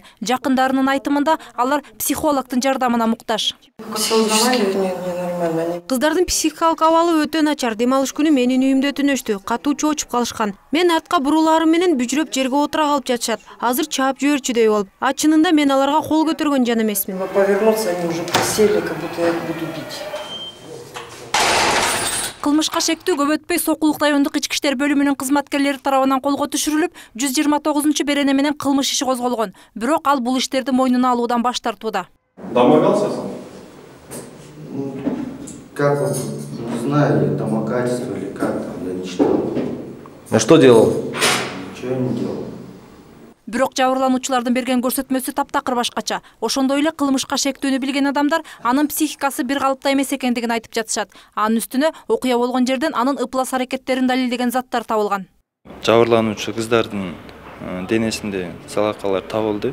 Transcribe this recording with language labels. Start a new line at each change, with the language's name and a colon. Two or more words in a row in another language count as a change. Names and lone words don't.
Kyrgyz: Жакындарынын айтымында алар психологдун жардамына муктаж. Кыздардын психикалык абалы өтө начар. Дем алыш күнү менин үйүмдө түнөштү. Катуу чоочуп калышкан. Мен артка буруларым менен бүжүрөп жерге отура калып жатышат. Азыр чаап жиберчүдөй болуп. Чынында мен аларга кол көтөргөн жан эмесмин.
Russian: Повернуться, они уже присели, как будто я их буду бить.
Kyrgyz: Кылмышка шектүү көп өтпөй Сокулук райондук ички иштер бөлүмүнүн кызматкерлери тарабынан колго түшүрүлүп, 129 берене менен кылмыш иши козголгон. Бирок ал бул иштерди мойнуна алуудан баш тартууда.
Russian: Домогался? Как вот, не знаю, домогательство или как там, я ничего. А что делал? Ничего не делал.
Kyrgyz: Бирок жабырлануучулардын берген көрсөтмөсү таптакыр башкача. Ошондой эле кылмышка шектүүнү билген адамдар анын психикасы бир калыпта эмес экендигин айтып жатышат. Анын үстүнө окуя болгон жерден анын ыплас аракеттерин далилдеген заттар табылган. Жабырлануучу кыздардын денесинде салакалар табылды.